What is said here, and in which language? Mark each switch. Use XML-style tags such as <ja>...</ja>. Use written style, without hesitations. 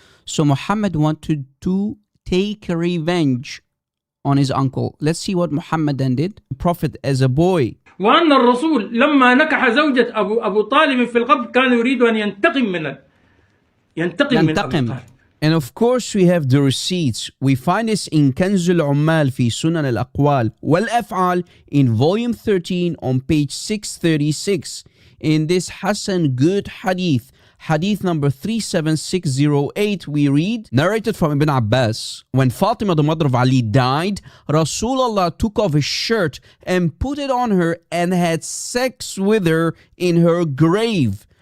<en>So Muhammad wanted to take revenge on his uncle. Let's see what Muhammad then did. The Prophet as a boy.</en> <ar>وأن الرسول لما نكح زوجة أبو طالب في القبر كان يريد أن ينتقم من أبي طالب.</ar> <en>And of course, we have the receipts. We find this in كنز العمال في سنن الأقوال والأفعال in volume 13 on page 636. In this Hassan good hadith, hadith number 37608, we read, narrated from Ibn Abbas, when Fatima, the mother of Ali, died, Rasulullah took off his shirt and put it on her and had sex with her in her grave.</en>